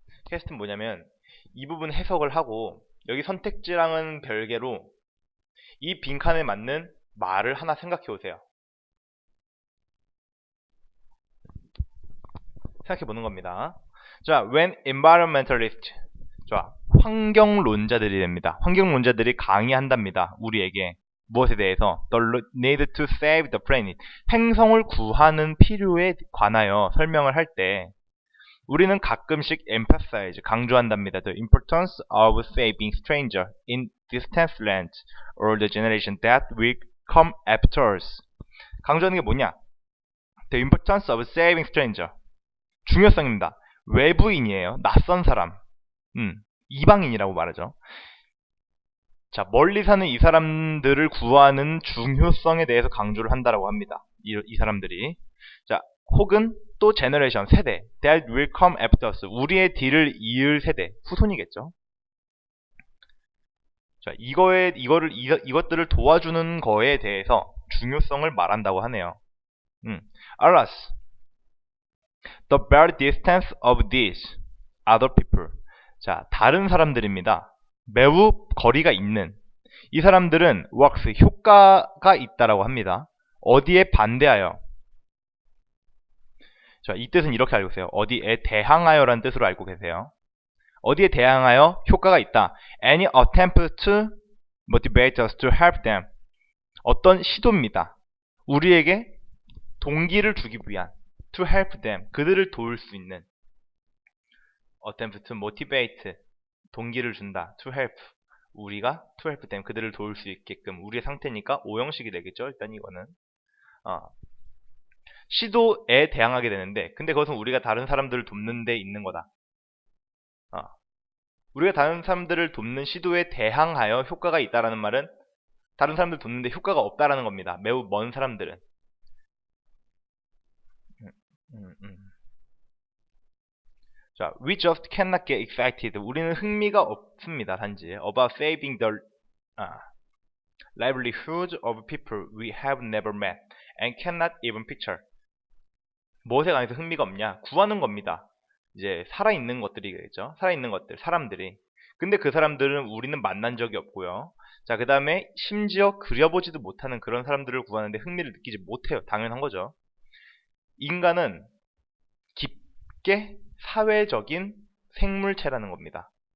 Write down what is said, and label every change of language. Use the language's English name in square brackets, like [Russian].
[Korean] 퀘스트는 뭐냐면 이 부분 해석을 하고 여기 선택지랑은 별개로 이 빈칸에 맞는 말을 하나 생각해 오세요. 생각해 보는 겁니다. 자, [English] when environmentalist, [Korean] 자, 환경론자들이 됩니다. 환경론자들이 강의한답니다. 우리에게 무엇에 대해서? [English] The need to save the planet. [Korean] 행성을 구하는 필요에 관하여 설명을 할 때 우리는 가끔씩 emphasize, 강조한답니다. [English] The importance of saving stranger in distant lands or the generation that will come after us. [Korean] 강조하는 게 뭐냐? [English] The importance of saving stranger. [Korean] 중요성입니다. 외부인이에요. 낯선 사람. 이방인이라고 말하죠. 자, 멀리 사는 이 사람들을 구하는 중요성에 대해서 강조를 한다라고 합니다. 이 사람들이. 자, 혹은 또 제너레이션, 세대. [English] That will come after us. [Korean] 우리의 뒤를 이을 세대. 후손이겠죠. 자, 이것들을 도와주는 거에 대해서 중요성을 말한다고 하네요. [English] Alas, the very distance of these other people. [Korean] 자, 다른 사람들입니다. 매우 거리가 있는 이 사람들은 works, 효과가 있다라고 합니다. 어디에 반대하여? 자, 이 뜻은 이렇게 알고 계세요. 어디에 대항하여라는 뜻으로 알고 계세요. 어디에 대항하여 효과가 있다. [English] Any attempt to motivate us to help them. [Korean] 어떤 시도입니다. 우리에게 동기를 주기 위한 [English] to help them. [Korean] 그들을 도울 수 있는 [English] attempt to motivate. [Korean] 동기를 준다. [English] to help. [Korean] 우리가 [English] to help them. [Korean] 그들을 도울 수 있게끔. 우리의 상태니까 오형식이 되겠죠. 일단 이거는. 시도에 대항하게 되는데 근데 그것은 우리가 다른 사람들을 돕는 데 있는 거다. 우리가 다른 사람들을 돕는 시도에 대항하여 효과가 있다라는 말은 다른 사람들 돕는데 효과가 없다라는 겁니다. 매우 먼 사람들은. [English] 자, we just cannot get excited. [Korean] 우리는 흥미가 없습니다. 단지 [English] about saving the livelihood of people we have never met and cannot even picture. [Korean] 무엇에 관해서 흥미가 없냐? 구하는 겁니다. 이제 살아있는 것들이겠죠. 살아있는 것들, 사람들이. 근데 그 사람들은 우리는 만난 적이 없고요. 자, 그 다음에 심지어 그려보지도 못하는 그런 사람들을 구하는데 흥미를 느끼지 못해요. 당연한 거죠. 인간은 깊게 사회적인 생물체라는 겁니다.